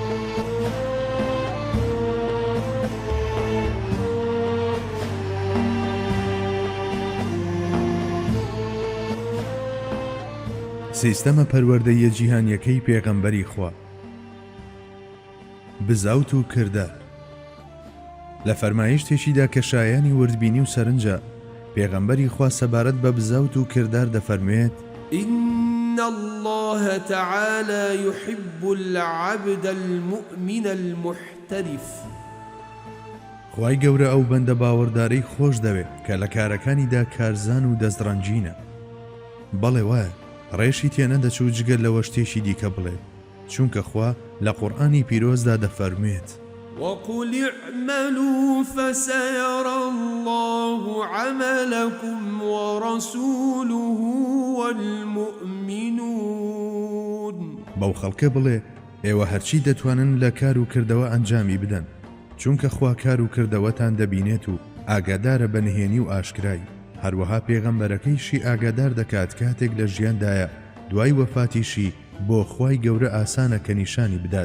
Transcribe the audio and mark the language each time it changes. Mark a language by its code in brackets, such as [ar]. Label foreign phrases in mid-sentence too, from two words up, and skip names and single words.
[ckb] سیستەمە پەروەردەیە جیهانیەکەی پێغەمبەری خوا. بزاوت و کردار لە فەرمایشتێکیدا کە شایانی وردبینی و سەرنجە پێغەمبەری خوا سەبارەت بە بزاوت و کردار دەفەرموێت: [ar] إن الله تعالى يحب العبد المؤمن المحترف. [ckb] خوای گەورە ئەو بەندە باوەڕدارەی خۆش دەوێت کە لە کارەکانیدا کارزان و دەستڕەنجینە. بەڵێ وایە ڕێشی تێنەدەچوو جگەر لەوە شتێکی دیکە بڵێت، چونکە خوا لە قورئانی پیرۆزدا دەفەرموێت: [ar] وقل اعملوا فسيرى الله عملكم ورسوله والمؤمنون. [ckb] بەو خەڵکە بڵێ ئێوە هەرچی دەتوانن لە کار و کردەوە ئەنجامی بدەن، چونکە خوا کار و کردەوەتان دەبینێت و ئاگادارە بە نهێنی و ئاشکرایی. هەروەها پێغەمبەرەکەیشی ئاگادار دەکات کاتێک لە ژیاندایە دوای وەفاتیشی بۆ خوای گەورە ئاسانە کە نیشانی بدات.